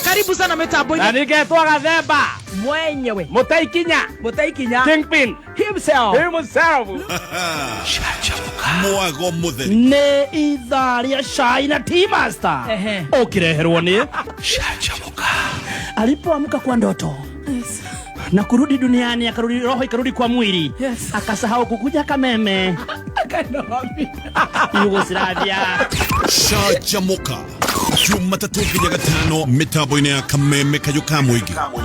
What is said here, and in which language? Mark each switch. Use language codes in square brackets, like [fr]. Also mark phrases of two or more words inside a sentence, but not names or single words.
[sw] Karibu sana mitambo-inĩ. [ki] Na ningetwa Gathemba mwenyewe Mutaikinya Kingpin himself. Mwago mutheri nĩ ithaa rĩa cai na Tea Master ũkĩreherwo nĩ Canjamũka. [sw] Alipoamka kwa ndoto na kurudi duniani, akarudi roho ikarudi kwa mwili, akasahau kukuja Kameme Yugoslavia. [ki] Canjamũka Jumatatu nginya Gatano mitambo-inĩ ya Kameme Kayũ ka Mũingĩ.